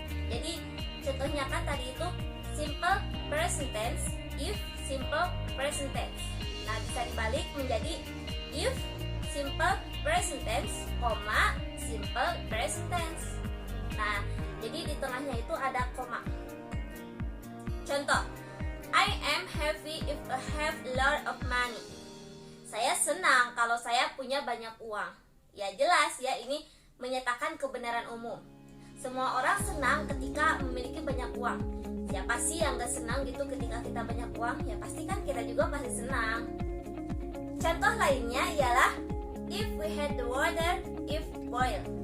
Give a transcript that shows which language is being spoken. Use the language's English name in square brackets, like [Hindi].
[Indonesian] Jadi contohnya kan tadi itu simple present tense, if, simple present tense. Nah, bisa dibalik menjadi if simple present tense, simple present tense. Nah, jadi di tengahnya itu ada koma. Contoh, [English] I am happy if I have a lot of money. [Indonesian] Saya senang kalau saya punya banyak uang. Ya jelas ya, ini menyatakan kebenaran umum. Semua orang senang ketika memiliki banyak uang. Siapa sih yang gak senang gitu ketika kita banyak uang? Ya pasti kan kita juga pasti senang. Contoh lainnya ialah [English] if we had the water, if boil.